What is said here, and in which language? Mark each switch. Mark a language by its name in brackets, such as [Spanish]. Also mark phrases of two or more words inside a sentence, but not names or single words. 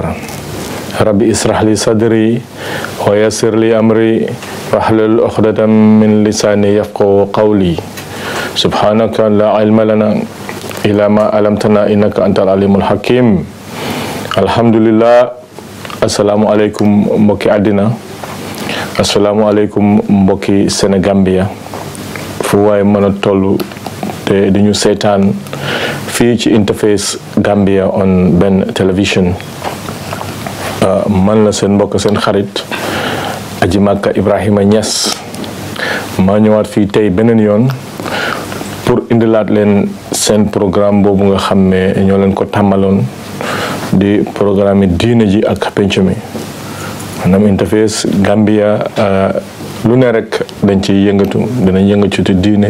[Arabic] ربي اسرح لي صدري ويسر لي أمري واحلل عقدة من لساني يفقهوا قولي سبحانك لا علم لنا إلا ما علمتنا إنك أنت العليم الحكيم الحمد لله السلام عليكم [Wolof] mbokki àddina [Arabic] السلام عليكم [Wolof] mbokki Sénégambia fu waaye mën a toll te di ñu seetaan fii ci Interface Gambia on Ben Television man la seen mbokk seen xarit Aji Makka Ibrahima Niass maa ñëwaat fii tey beneen yoon pour indilaat leen seen programme boobu nga xam ne ñoo leen ko tàmmaloon di programme diine ji ak penc mi maanaam Interface Gambia lu ne rek dañ ci yëngatu dinañ yëngatu ci diine